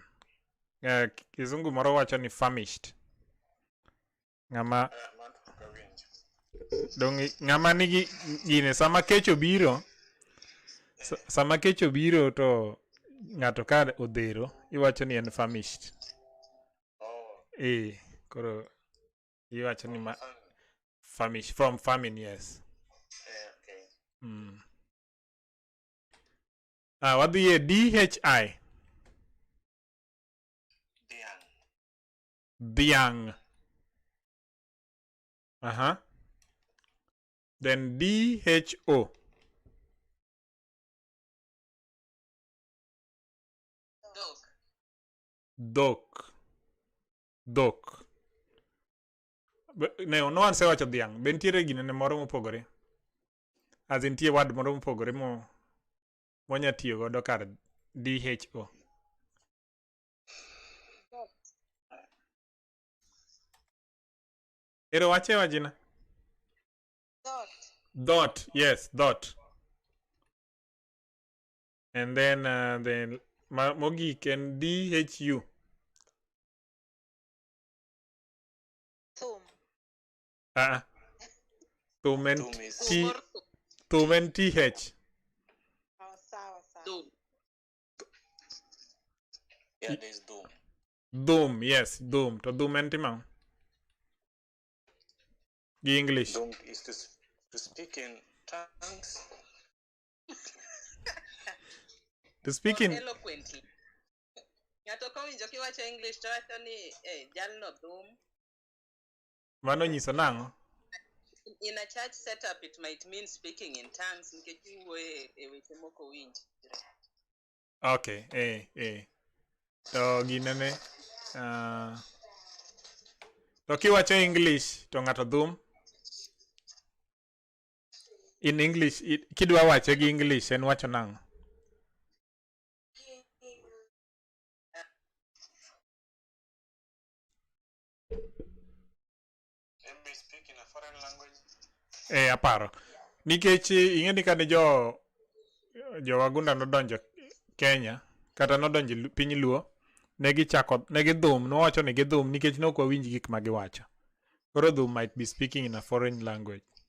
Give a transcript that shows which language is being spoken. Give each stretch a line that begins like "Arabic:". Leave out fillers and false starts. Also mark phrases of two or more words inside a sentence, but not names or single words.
Luo (Kenya and Tanzania): Kizungu moro wacho ni famished. Ng'ama nigi gine sama kech obiro to ng'ato ka odhero iwacho ni en famished. Koro iwacho ni
English: Famine. from famine, yes. Okay.
Luo (Kenya and Tanzania): Wadhi e DHI. Dhiang. Dhiang. Then DHO.
English: Dog.
Luo (Kenya and Tanzania): Dhok. Ne wan sewacho dhiang'. Be nitiere ginene moro mopogore?
English: As in tie word
Luo (Kenya and Tanzania): moro mopogore monya tiyo godo kar DHO. Ero wache wajina?
English: Dot. Yes, dot. And then mogik and DHU.
Luo (Kenya and Tanzania): Thum.
English: Thum and Thum is T. Thum and TH. Oh, sawa. Dog. yeah, there's doom. Doom, yes, doom. To doom and timang. The English. Doom is to speak in tongues. To speak in Eloquently.
Luo (Kenya and Tanzania): Ng'ato kowinjo kiwacho English to wacho ni jalno dhum. mano nyiso nang'o?
English: In a church setup, it might mean speaking in tongues
Luo (Kenya and Tanzania): nikech iwuoyo e weche moko winji. Okay, To ginene to kiwacho English to ng'ato dhum.
English: In English,
Luo (Kenya and Tanzania): kidwa wache gi English en wacho nang'o?
English: Maybe speak in a foreign language.
Luo (Kenya and Tanzania): Aparo. Nikech ing'e ni kane jo wagunda nodonjo Kenya, kata nodonjo piny Luo, negi dhum, nowacho ni gidhum nikech nok wawinj gik ma giwacho. Koro dhum
English: might be speaking in a foreign language.